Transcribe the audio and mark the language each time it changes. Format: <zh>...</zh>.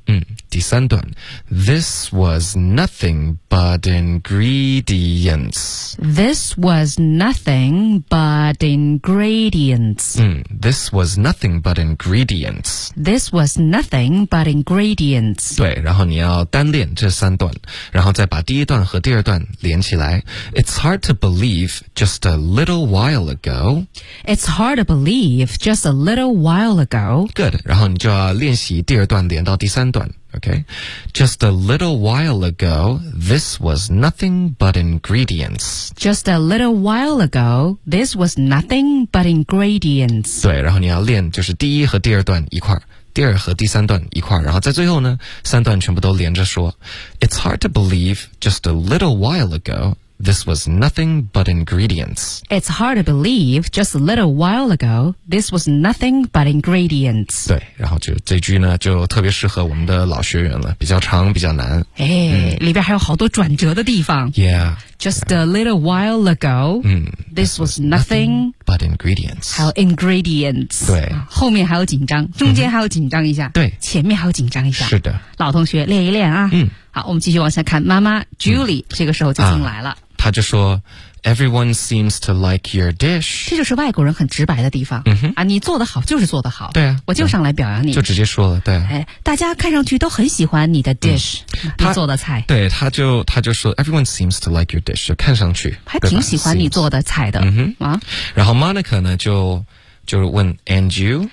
<zh>嗯、第三段</zh> <en>this was nothing but ingredients. This was nothing but ingredients.、嗯、this was nothing but ingredients. This was nothing but ingredients.</en> <zh>对，然后你要单练这三段，然后再把第一段和第二段连起来。</zh> <en>It's hard to believe just a little while ago. It's hard to believe just a little while ago.</en> <zh>Good, 然后你就要练习第二段连到第三段 okay?</zh> <en>Just a little while ago, this was nothing but ingredients. Just a little while ago, this was nothing but ingredients.</en> <zh>对，然后你要练就是第一和第二段一块，第二和第三段一块，然后在最后呢，三段全部都连着说。</zh> <en>It's hard to believe just a little while ago. This was nothing but ingredients. It's hard to believe just a little while ago, this was nothing but ingredients.</en> <zh>对，然后就这句呢就特别适合我们的老学员了，比较长比较难。哎、嗯、里边还有好多转折的地方。</zh> <en>Yeah. Just a little while ago,、嗯、 this was nothing but ingredients.</en> <zh>还有 ingredients. 对。后面还有紧张，中间还有紧张一下。对。前面还有紧张一下。是的。老同学练一练啊。嗯。好，我们继续往下看。妈妈 Julie、嗯、这个时候就进来了、啊、她就说</zh> <en>Everyone seems to like your dish。</en> <zh>这就是外国人很直白的地方、嗯、哼啊，你做得好就是做得好。对啊，我就上来表扬你、嗯、就直接说了。对、哎、大家看上去都很喜欢你的 dish、嗯、你做的菜。对，他就说</zh> <en>Everyone seems to like your dish，</en> <zh>就看上去还挺喜欢你做的菜的、嗯哼啊、然后 Monica 呢就问</zh> <en>And you？</en>